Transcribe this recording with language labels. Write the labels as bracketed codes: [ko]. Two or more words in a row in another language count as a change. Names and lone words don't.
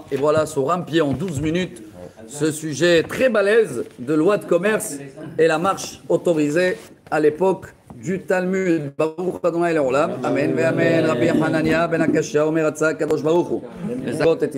[fr] Et voilà, sur un pied en 12 minutes, ce sujet très balèze de loi de commerce et la marche autorisée à l'époque du Talmud. [he] ברוך אדוני לעולם. אמן. אמן. רבי חנניה בן עקשיא אומר רצה הקדוש ברוך הוא.